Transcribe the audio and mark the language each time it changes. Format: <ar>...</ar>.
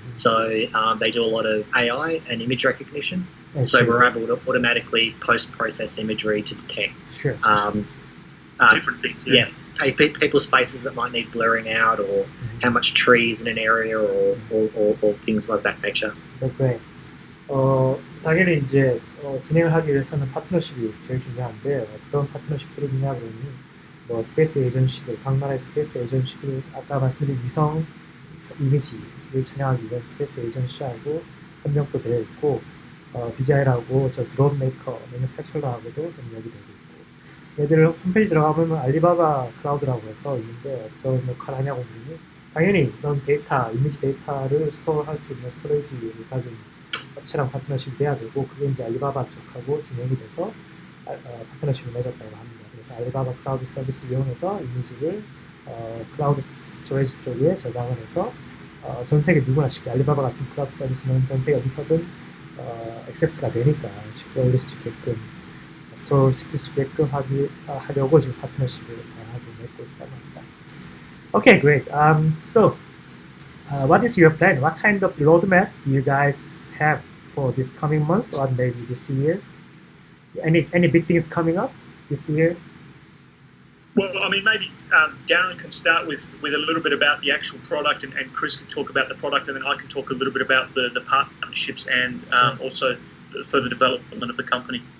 <en>So they do a lot of AI and image recognition. So we're able to automatically post-process imagery to detect different things. Yeah, people's faces that might need blurring out, or how much trees in an area, or things of that nature. Okay.</en> <ko>당연히 이제 진행을 하기 위해서는 파트너십이 제일 중요한데 어떤 파트너십들이 있냐 그러니 뭐 스페이스 에이전시들, 각 나라의 스페이스 에이전시들 아까 말씀드린 위성 이미지를 촬영하기 위한 스페이스 에이전시하고 협력도 되어 있고 BGI라고 저 드론 메이커, 매니팩처러하고도 협력이 되고 있고 얘들 홈페이지 들어가보면 알리바바 클라우드라고 해서 있는데 어떤 역할을 하냐고 보니 당연히 이런 데이터, 이미지 데이터를 스토어할 수 있는 스토리지를 가진 업체랑 파트너십이 돼야 되고 그게 이제 알리바바 쪽하고 진행이 돼서 파트너십을 맺었다고 합니다. 그래서 알리바바 클라우드 서비스 이용해서 이미지를 클라우드 스토리지 쪽에 저장을 해서 전 세계 누구나 쉽게 알리바바 같은 클라우드 서비스는 전 세계 어디서든 액세스가 되니까 쉽게 올릴 수 있게끔 스토어 시킬 수 있게끔 하려고 지금 파트너십을 다양하게 맺고 있다고 합니다.</ko> <en>Okay, great. So what is your plan? What kind of roadmap do you guys have for this coming months or maybe this year? Any big things coming up this year? Well, I mean, maybe Darren can start with a little bit about the actual product, and Chris can talk about the product, and then I can talk a little bit about the partnerships and also the further development of the company.</en>